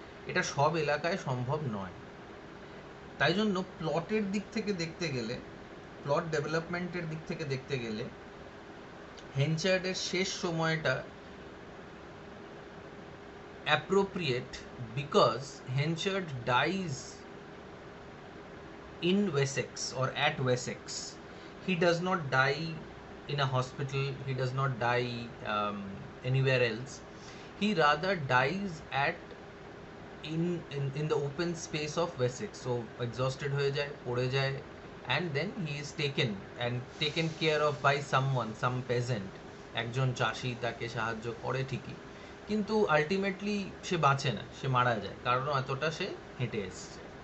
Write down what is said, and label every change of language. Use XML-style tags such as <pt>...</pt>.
<bn>এটা সব এলাকায় সম্ভব নয়। তাই জন্য প্লটের দিক থেকে দেখতে গেলে, প্লট ডেভেলপমেন্টের দিক থেকে দেখতে গেলে হেনচার্ডের শেষ সময়টা</bn> <en>appropriate because Henchard dies in Wessex or at Wessex. He does not die in a hospital, he does not die anywhere else. He rather dies at in the open space of Wessex.</en> <bn>So exhausted হয়ে যায়, পড়ে যায়,</bn> <en>and then he is taken care of by someone, some peasant,</en> <bn>একজন চাষি তাকে সাহায্য করে ঠিকই, কিন্তু আলটিমেটলি সে বাঁচে না, সে মারা যায়, কারণ এতটা সে হেঁটে এসছে।</bn>